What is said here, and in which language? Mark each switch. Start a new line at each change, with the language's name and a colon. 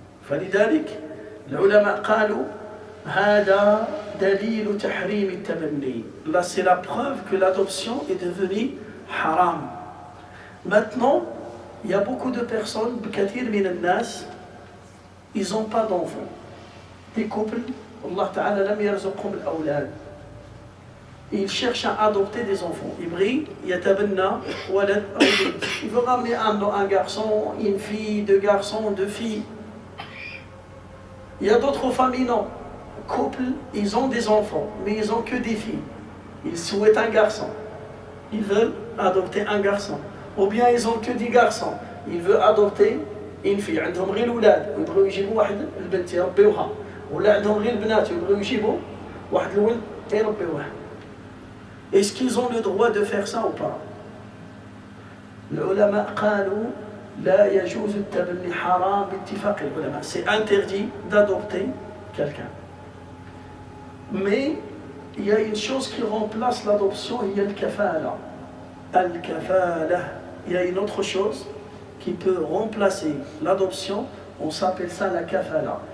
Arabic: فلذلك العلماء قالوا هذا دليل تحريم التبني.
French: Là c'est la preuve que l'adoption est devenue haram. Maintenant, il y a beaucoup de personnes,
Arabic: بكثير من الناس,
French: ils n'ont pas d'enfants. Des couples, Allah Ta'ala
Arabic: لم يرزقهم الأولاد.
French: Il cherche à adopter des enfants. Il veut ramener un garçon, une fille, deux garçons, deux filles. Il y a d'autres familles, non. Couples, ils ont des enfants, mais ils n'ont que des filles. Ils souhaitent un garçon. Ils veulent adopter un garçon. Ou bien ils n'ont que des garçons. Ils veulent adopter une fille.
Arabic: عندهم غير الأولاد ويبغوا يجيبوا واحد البنت يربيوها. ولا عندهم غير البنات ويبغوا يجيبوا واحد الولد يربيوه.
French: Est-ce qu'ils ont le droit de faire ça ou pas?
Arabic: العلماء قالوا لا يجوز التبني حرام باتفاق العلماء.
French: C'est interdit d'adopter quelqu'un. Mais il y a une chose qui remplace l'adoption, il y a le kafala. Al-kafala. Il y a une autre chose qui peut remplacer l'adoption, on s'appelle ça la kafala.